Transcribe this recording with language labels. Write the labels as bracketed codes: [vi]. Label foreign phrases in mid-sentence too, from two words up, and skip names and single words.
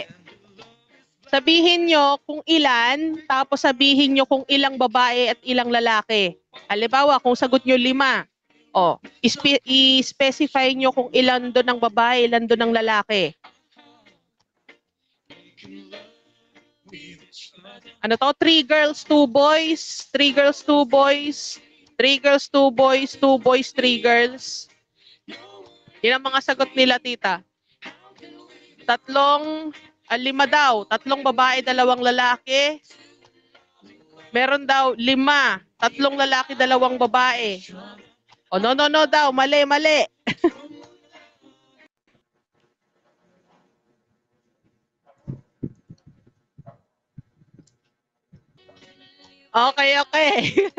[tl] Sabihin nyo kung ilan, tapos sabihin nyo kung ilang babae at ilang lalaki. Halimbawa, kung sagot nyo 5, o, i-specify nyo kung ilan doon ng babae, ilan doon ng lalaki. Ano to? [en] 3 girls, 2 boys. 3 girls, 2 boys. 3 girls, 2 boys. 2 boys, 3 girls. [tl] Yan ang mga sagot nila, Tita. 5 daw. 3 babae, 2 lalaki. Meron daw 5. 3 lalaki, 2 babae. O, no daw. Mali. Okay.